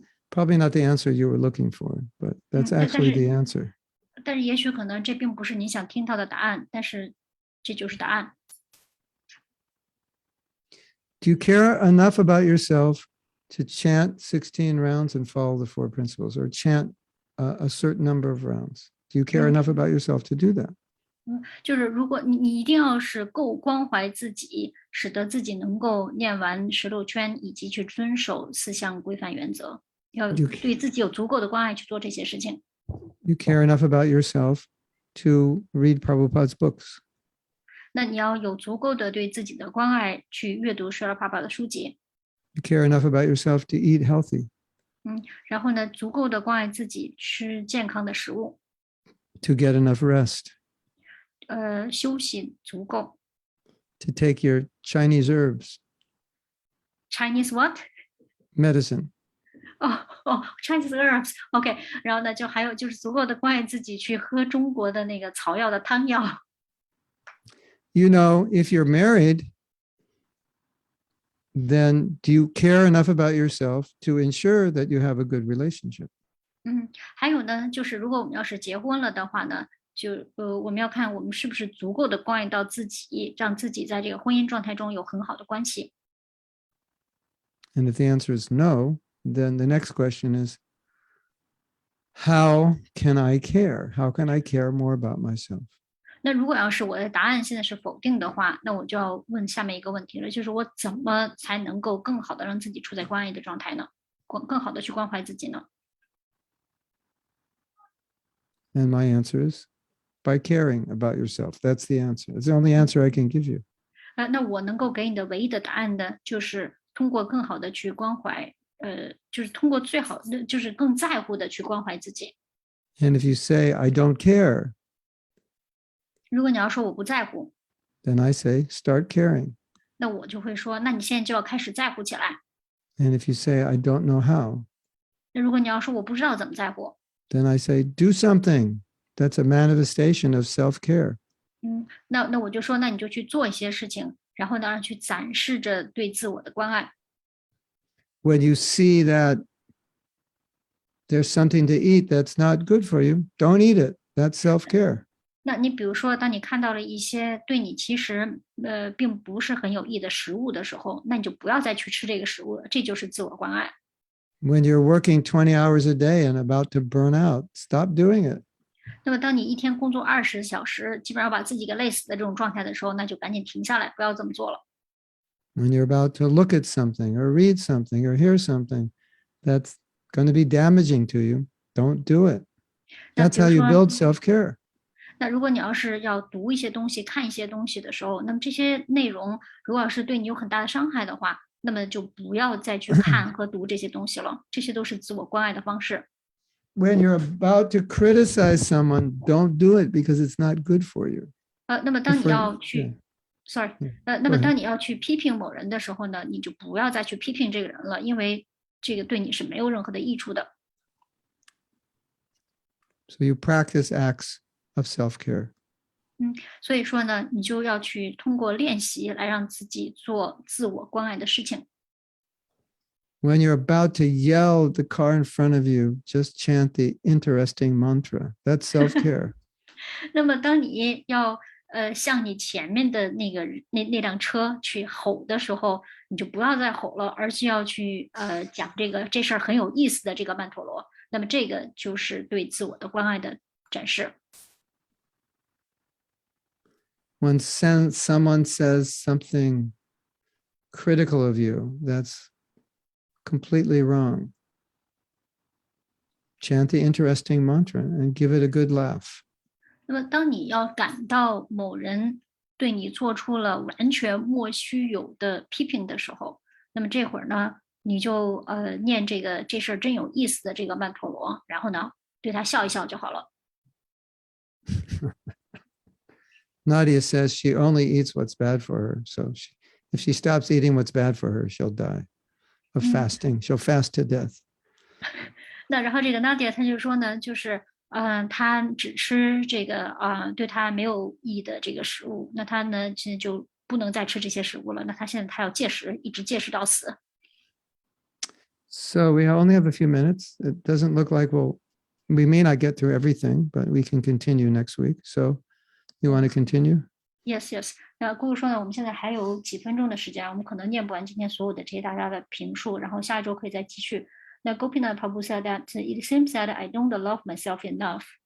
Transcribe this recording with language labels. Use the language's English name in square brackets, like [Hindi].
[English] Probably not the answer you were looking for, but that's actually the answer. [Chinese] 但是也许可能这并不是你想听到的答案，但是这就是答案。 [English] Do you care enough about yourself to chant 16 rounds and follow the 4 principles, or chant a certain number of rounds? Do you care enough about yourself to do that? [Chinese] 就是如果你一定要是够关怀自己，使得自己能够念完16圈，以及去遵守4项规范原则，要对自己有足够的关爱去做这些事情。 [English] You care enough about yourself to read Prabhupada's books. [Chinese] 那你要有足够的对自己的关爱去阅读舍拉帕帕的书籍。 [English] You care enough about yourself to eat healthy. [Chinese] 然后呢，足够的关爱自己，吃健康的食物。 [English] To get enough rest. [Chinese] 休息足够。 [English] To take your Chinese herbs. Chinese what? Medicine. Chinese herbs. [Chinese] OK， 然后呢，就还有就是足够的关爱自己，去喝中国的那个草药的汤药。 [English] You know, if you're married, then do you care enough about yourself to ensure that you have a good relationship? [Chinese] 还有呢，就是如果我们要是结婚了的话呢，就我们要看我们是不是足够的关爱到自己，让自己在这个婚姻状态中有很好的关系。 [English] And if the answer is no, then the next question is, how can I care? How can I care more about myself? [Chinese] 那如果要是我的答案现在是否定的话，那我就要问下面一个问题了，就是我怎么才能够更好的让自己处在关爱的状态呢？更好的去关怀自己呢？ [English] And my answer is by caring about yourself. That's the answer. It's the only answer I can give you. [Chinese] 那我能够给你的唯一的答案呢，就是通过更好的去关怀，就是通过最好的，就是更在乎的去关怀自己。 [English] And if you say, I don't care, [Chinese] 如果你要说我不在乎， [English] then I say, start caring. [Chinese] 那我就会说，那你现在就要开始在乎起来。 [English] And if you say, I don't know how, [Chinese] 那如果你要说我不知道怎么在乎， [English] then I say, do something. that's a manifestation of self-care. [Chinese] 那我就说，那你就去做一些事情，然后呢，去展示着对自我的关爱。 [English] When you see that there's something to eat that's not good for you, don't eat it. That's self-care. [Chinese] 那你比如说，当你看到了一些对你其实并不是很有益的食物的时候，那你就不要再去吃这个食物了，这就是自我关爱。 [English] When you're working 20 hours a day and about to burn out, stop doing it. [Chinese] 那么，当你一天工作20小时，基本上把自己给累死的这种状态的时候，那就赶紧停下来，不要这么做了。 [English] When you're about to look at something or read something or hear something that's going to be damaging to you, don't do it. That's how you build self-care. [Chinese] 那如果你要是要读一些东西、看一些东西的时候，那么这些内容如果要是对你有很大的伤害的话，那么就不要再去看和读这些东西了。这些都是自我关爱的方式。 [English] When you're about to criticize someone, don't do it because it's not good for you. [Chinese] 那么当你要去 ，sorry， 那么 [English] Go [Chinese] 当你要去批评某人的时候呢，你就不要再去批评这个人了，因为这个对你是没有任何的益处的。 [English] So you practice acts of self-care. [Chinese] 所以说呢，你就要去通过练习来让自己做自我关爱的事情。 [English] When you're about to yell at the car in front of you, just chant the interesting mantra. That's self-care. [Chinese] 那么当你要向你前面的那辆车去吼的时候，你就不要再吼了，而是要去讲这事儿很有意思的这个曼陀罗。那么这个就是对自我的关爱的展示。 [English] When someone says something critical of you, that's completely wrong. Chant the interesting mantra and give it a good laugh. [Chinese] 那么当你要感到某人对你做出了完全莫须有的批评的时候，那么这会儿呢，你就念这事儿真有意思的这个曼陀罗，然后呢对他笑一笑就好了。 [English] Nadia says she only eats what's bad for her. So if she stops eating what's bad for her, she'll die of fasting. She'll fast to death. [Chinese] 那然后这个 Nadia 她就说呢，就是她只吃这个对她没有益的这个食物，那她呢现在就不能再吃这些食物了。那她现在她要戒食，一直戒食到死。 [English] So we only have a few minutes. It doesn't look like we may not get through everything, but we can continue next week. So you want to continue? Yes, yes. [Chinese] 那姑姑说呢，我们现在还有几分钟的时间，我们可能念不完今天所有的这些大家的评述，然后下一周可以再继续。 [English] 那 Gopinath Prabhu said that it seems that I don't love myself enough.